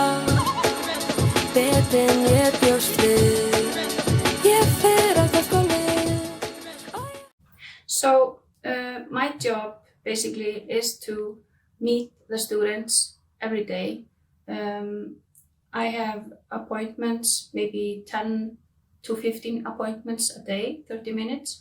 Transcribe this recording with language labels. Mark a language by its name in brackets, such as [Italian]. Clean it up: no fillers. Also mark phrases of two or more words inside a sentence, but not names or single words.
[Icelandic] Betur en ég bjóst við, ég fer alltaf skólið. [English] So my job basically is to meet the students every day. I have appointments, maybe 10 to 15 appointments a day, 30 minutes.